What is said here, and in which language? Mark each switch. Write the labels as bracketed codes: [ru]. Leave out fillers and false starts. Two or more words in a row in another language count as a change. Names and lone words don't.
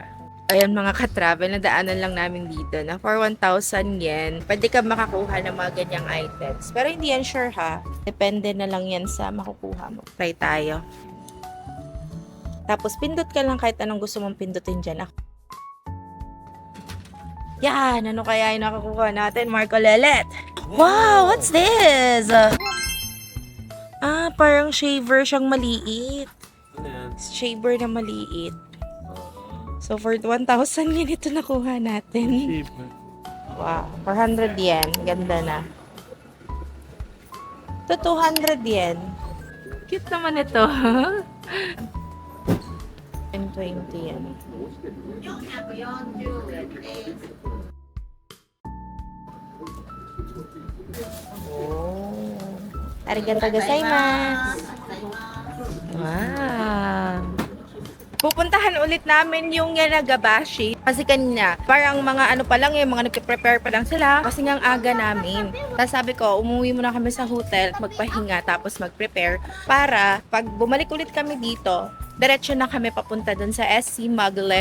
[tl] Ayan mga ka-travel, nadaanan lang namin dito na for 1,000 yen, pwede ka makakuha ng mga ganyang items. Pero hindi yan sure ha. Depende na lang yan sa makukuha mo. Try tayo. Tapos pindot ka lang kahit anong gusto mong pindutin dyan. Yan, ano kaya yung nakakuha natin? Marco Lelet. [en] Wow, what's this? [tl] Parang shaver siyang maliit. Shaver na maliit. So, for 1,000 yen ito nakuha natin. Cheap. Wow. 400 yen. Ganda na. Ito, 200 yen. Cute naman ito. 10-20 yen. Oh. [ja] ありがとうございます. [tl] Wow. Pupuntahan ulit namin yung Yanagabashi. Kasi kanina, parang mga ano pa lang mga nagpe-prepare pa lang sila. Kasi nga ang aga namin. Tapos sabi ko, umuwi muna kami sa hotel, magpahinga, tapos mag-prepare. Para pag bumalik ulit kami dito, diretso na kami papunta dun sa SC Maglev.